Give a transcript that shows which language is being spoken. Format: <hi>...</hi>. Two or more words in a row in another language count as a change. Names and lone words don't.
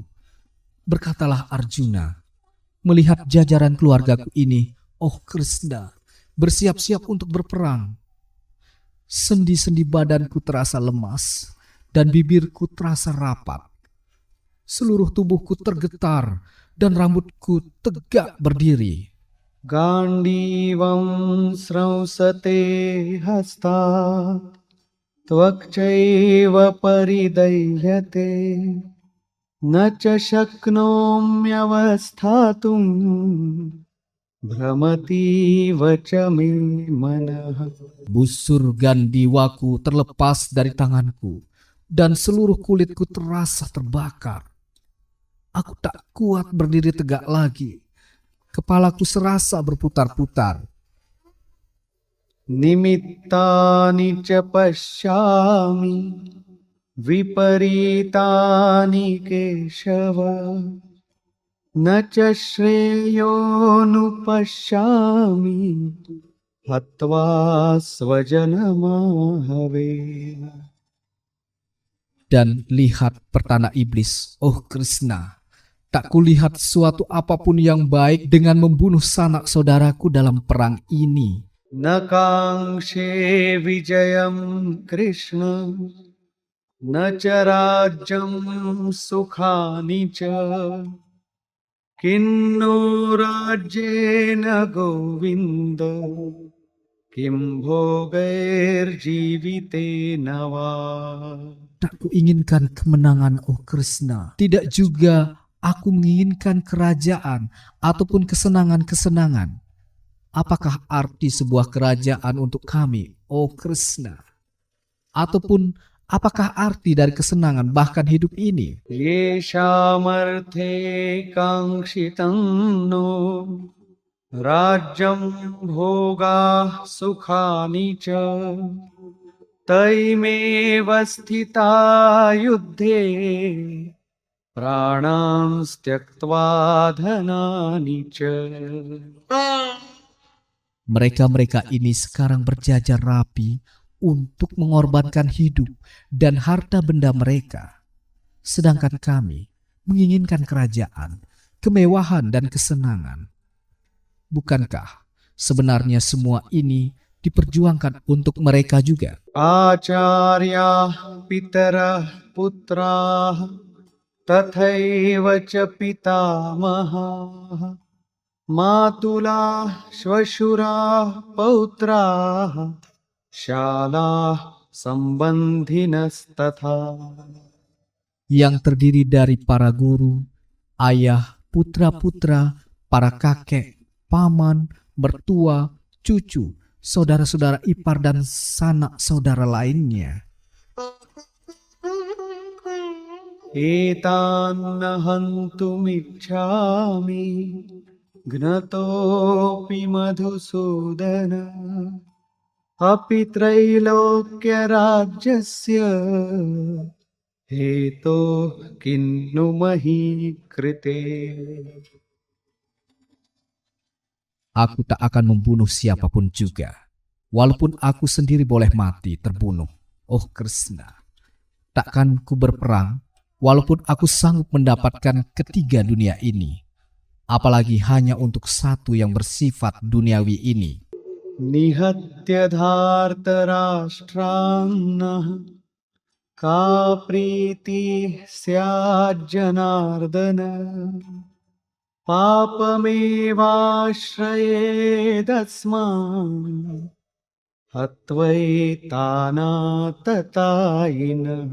<id>Berkatalah Arjuna, melihat jajaran keluargaku ini, oh Krishna, bersiap-siap untuk berperang. Sendi-sendi badanku terasa lemas dan bibirku terasa rapat. Seluruh tubuhku tergetar dan rambutku tegak berdiri.</id> <sa>गाण्डीवं स्रंसते हस्तात् त्वक्चैव परिदह्यते न च शक्नोम्यवस्थातुं भ्रमतीव च मे मनः.</sa> <id>Busur gandiwaku terlepas dari tanganku dan seluruh kulitku terasa terbakar. Aku tak kuat berdiri tegak lagi. Kepalaku serasa berputar-putar.</id> <sa>निमित्तानि च पश्यामि विपरीतानि केशव न च श्रेयोनुपश्यामि हत्वा स्वजनमाहवे.</sa> <id>Dan lihat pertanda iblis, oh Krishna, tak kulihat suatu apapun yang baik dengan membunuh sanak saudaraku dalam perang ini.</id> <sa>न काङ्क्षे विजयं कृष्ण न च राज्यं सुखानि च किन्नो राज्येन गोविन्द किं भोगैर्जीवितेन वा.</sa> <id>Tak kuinginkan kemenangan, oh Krishna. Tidak juga aku menginginkan kerajaan ataupun kesenangan-kesenangan. Apakah arti sebuah kerajaan untuk kami, oh Krishna? Ataupun apakah arti dari kesenangan bahkan hidup ini?</id> <sa>येषामर्थे काङ्क्षितं नो राज्यं भोगाः सुखानि च तैमेव स्थिता युद्धे प्राणां त्यक्त्वा धनानि च.</sa> <id>Mereka-mereka ini sekarang berjajar rapi untuk mengorbankan hidup dan harta benda mereka. Sedangkan kami menginginkan kerajaan, kemewahan dan kesenangan. Bukankah sebenarnya semua ini diperjuangkan untuk mereka juga?</id> <sa>आचार्याः पितरः पुत्राः तथैव च पितामहाः मातुलाः श्वशुराः पौत्राः श्यालाः सम्बन्धिनस्तथा.</sa> <id>Yang terdiri dari para guru, ayah, putra-putra, para kakek, paman, mertua, cucu, saudara-saudara ipar dan sanak saudara lainnya.</id> <sa>एतान् हन्तुमिच्छामि घ्नतोऽपि मधुसूदन अपि त्रैलोक्यराज्यस्य हेतो किन्नु मही कृते.</sa> <id>Aku tak akan membunuh siapapun juga, walaupun aku sendiri boleh mati terbunuh. Oh Krishna, takkan ku berperang, walaupun aku sanggup mendapatkan ketiga dunia ini, apalagi hanya untuk satu yang bersifat duniawi ini.</id> <sa>निहत्य धार्तराष्ट्रान्नः का प्रीतिः स्याज्जनार्दन पापमेवाश्रयेदस्मान् हत्वैतानाततायिनः.</sa>